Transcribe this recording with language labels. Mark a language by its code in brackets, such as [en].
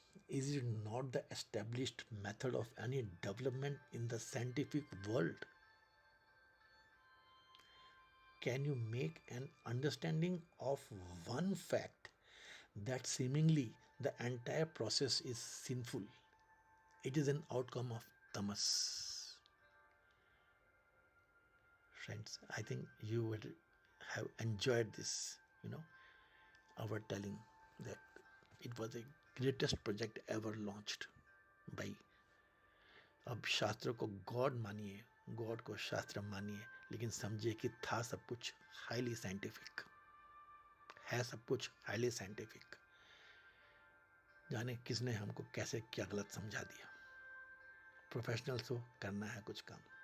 [en] Is it not the established method of any development in the scientific world? Can you make an understanding of one fact that seemingly the entire process is sinful? It is an outcome of tamas. Friends, I think you would have enjoyed this, our telling that it was the greatest project ever launched by. [hi] अब शास्त्र को God मानिए, God को शास्त्र मानिए, लेकिन समझिए कि था सब कुछ हाईली साइंटिफिक, है सब कुछ हाईली साइंटिफिक। जाने किसने हमको कैसे क्या गलत समझा दिया। प्रोफेशनल्स हो, करना है कुछ काम।